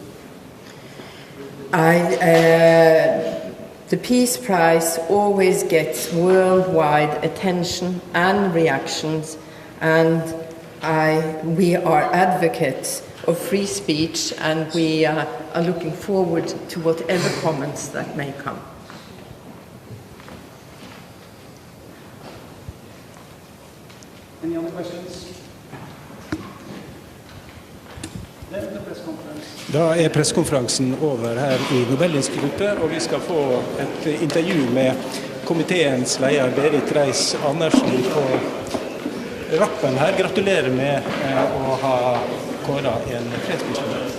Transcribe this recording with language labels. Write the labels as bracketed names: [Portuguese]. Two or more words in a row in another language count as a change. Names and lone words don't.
[English] The Peace Prize always gets worldwide attention and reactions, and we are advocates of free speech, and we are looking forward to whatever comments that may come. Any other questions? [Norwegian] Da presskonferansen over her I Nobelinstituttet, og vi skal få et intervju med komiteens leder Berit Reiss-Andersen på rappen her. Gratulerer med å ha kåret en fredsprisvinner.